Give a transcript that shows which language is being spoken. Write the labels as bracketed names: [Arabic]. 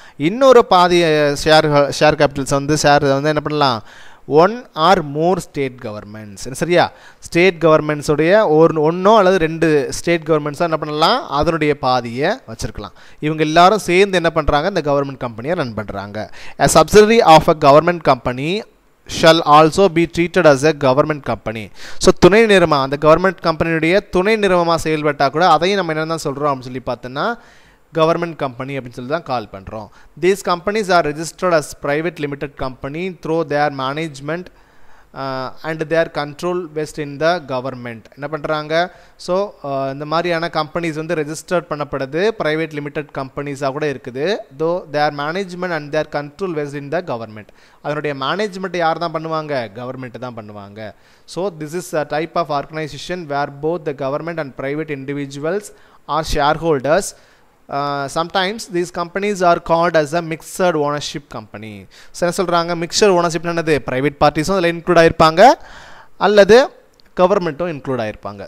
[Tamil] இன்னொரு பாதி share Capitals வந்து ஷேர் வந்து என்ன பண்ணலாம், [English] one or more state governments, [Tamil] சரியா, ஸ்டேட் கவர்மெண்ட்ஸுடைய ஒன்றோ அல்லது 2 ஸ்டேட் கவர்மெண்ட்ஸாக என்ன பண்ணலாம், அதனுடைய பாதியை வச்சுருக்கலாம். இவங்க எல்லாரும் சேர்ந்து என்ன பண்ணுறாங்க, இந்த கவர்மெண்ட் கம்பெனியை ரன் பண்ணுறாங்க. [English] A subsidiary of a government company shall also be treated as a government company. [Tamil] So துணை நிறுவனம், அந்த கவர்மெண்ட் கம்பெனியுடைய துணை நிறுவனமாக செயல்பட்டால் கூட அதையும் நம்ம என்ன தான் சொல்கிறோம் அப்படின்னு சொல்லி பார்த்தோன்னா கவர்மெண்ட் கம்பெனி அப்படின்னு சொல்லி தான் கால் பண்ணுறோம். [English] These companies are registered as private limited company through their management and their control vest in the government. [Tamil] என்ன பண்ணுறாங்க, ஸோ இந்த மாதிரியான கம்பெனிஸ் வந்து ரெஜிஸ்டர்ட் பண்ணப்படுது, ப்ரைவேட் லிமிடெட் கம்பெனிஸாக கூட இருக்குது. [English] Though their management and their control vest in the government. [Tamil] அதனுடைய மேனேஜ்மெண்ட் யார் தான் பண்ணுவாங்க, [English] Government தான் பண்ணுவாங்க. So this is a type of organisation where both the government and private individuals are shareholders. Sometimes these companies are called as a mixed ownership company. [Tamil] So என்ன சொல்கிறாங்க, mixer ownership என்னது, private பார்ட்டிஸும் அதில் include ஆகிருப்பாங்க அல்லது கவர்மெண்ட்டும் include ஆகிருப்பாங்க.